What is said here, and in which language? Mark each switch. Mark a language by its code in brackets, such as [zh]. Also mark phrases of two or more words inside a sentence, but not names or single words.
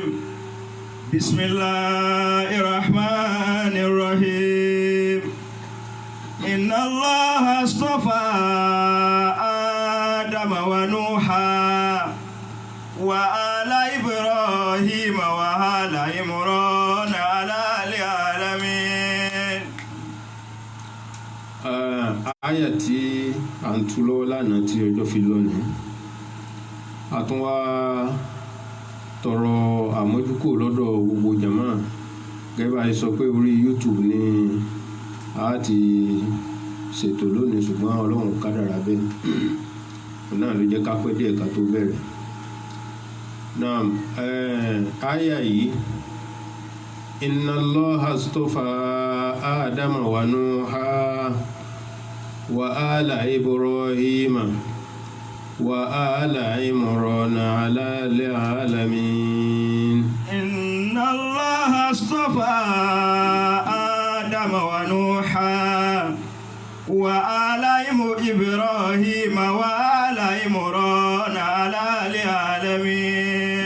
[ar] بسم الله الرحمن الرحيم. إن الله اصطفى آدم ونوحا وآل إبراهيم وآل عمران على العالمين. [yo] Àyà tí à ń tú lọ́wọ́ lánàá tí ọjọ́ fi lónìí a tún wá tọrọ àmójúkò lọ́dọ̀ gbogbo jàmáà gẹ́gẹ́ bá a sọ pé orí YouTube ni a ti ṣètò lónìí ṣùgbọ́n Ọlọ́run kádàrá bẹ́ẹ̀ náà ló jẹ́ ká pẹ́ díẹ̀ ká tó bẹ̀rẹ̀. [ar] Naam, [yo] àyà yìí [ar] إن الله اصطفى آدم ونوحا وآل إبراهيم وآل عمران على العالمين. إن الله اصطفى آدم ونوحا وآل إبراهيم وآل عمران على العالمين.